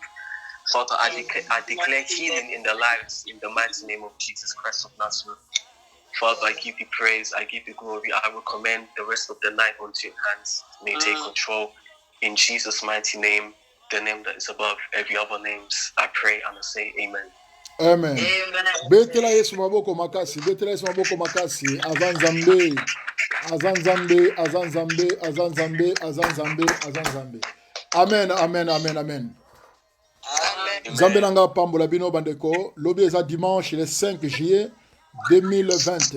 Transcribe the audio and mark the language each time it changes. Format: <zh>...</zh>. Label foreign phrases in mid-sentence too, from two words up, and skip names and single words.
<en>Father, I declare healing in the lives in the mighty name of Jesus Christ of Nazareth. Father, I give you praise, I give you glory. I will commend the rest of the night unto your hands. May you take control. In Jesus' mighty name, the name that is above every other names, I pray and I say amen. Amen.</en> <ln>Betela Yesu maboko makasi, betela Yesu maboko makasi, azanzambe, azanzambe, azanzambe, azanzambe, azanzambe, azanzambe. Amen, amen, amen, amen. Nzambe nanga pambola bino bandeko, lobi eza</ln> <fr>dimanche le 5 juillet 2020.</fr>